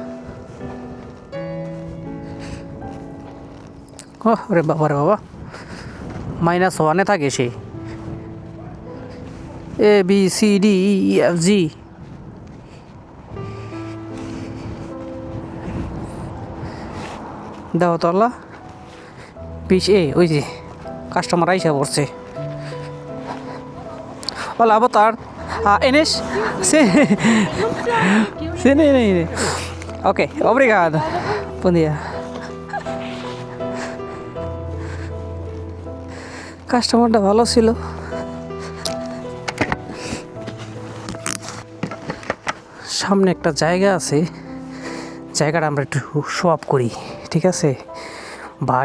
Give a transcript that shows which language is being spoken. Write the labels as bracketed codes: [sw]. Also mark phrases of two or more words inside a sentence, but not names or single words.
[bn] রে বাবা রে বাবা, -1 থাকে সে। ABCDEFG। দাও তো আল্লাহ। 20A, ওই যে কাস্টমার আইসা পড়ছে। [pt] Hola, boa tarde. Enes? Sim. Sim, sim. Ok, obrigado. Bom dia. [bn] কাস্টমারটা ভালো ছিল। সামনে একটা জায়গা আছে, জায়গাটা আমরা একটু [en] show up [bn] করি, ঠিক আছে ভাই?